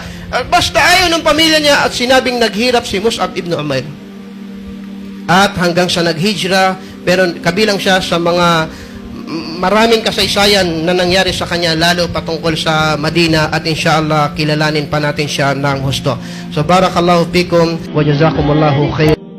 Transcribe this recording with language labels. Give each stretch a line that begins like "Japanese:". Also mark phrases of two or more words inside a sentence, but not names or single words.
Filipino: Basta ayaw ng pamilya niya at sinabing naghirap si Mus'ab ibn Umair. At hanggang sa naghijra, pero kabilang siya sa mga maraming kasaysayan na nangyari sa kanya, lalo patungkol sa Madina, at inshallah kilalanin pa natin siya ng husto.
Arabic: So بارك الله فيكم وجزاكم الله خير.